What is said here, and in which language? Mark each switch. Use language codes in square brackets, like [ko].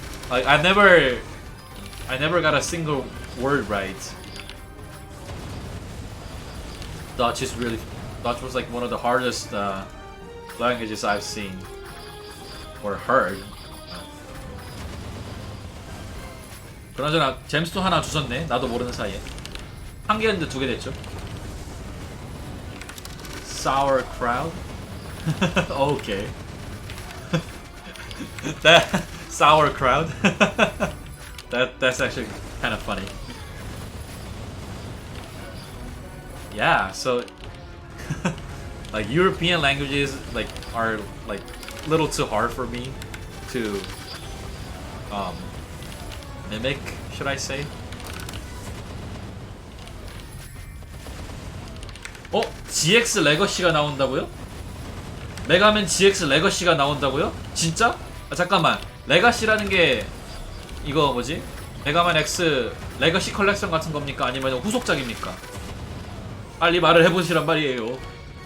[en] Like I never got a single word right. Dutch was like one of the hardest languages I've seen or heard. [ko] 그나저나 잼스톤 하나 주셨네. 나도 모르는 사이에 한 개였는데 두 개 됐죠. [en] Sauerkraut. Okay. That sauerkraut. That's actually kind of funny. Yeah, so like European languages like are like a little too hard for me to mimic, should I say? [ko] GX 레거시가 나온다고요? 메가맨 GX 레거시가 나온다고요? 진짜? 아, 잠깐만. 레가시라는 게 이거 뭐지? 메가맨 X 레거시 컬렉션 같은 겁니까? 아니면 후속작입니까? 빨리 말을 해보시란 말이에요.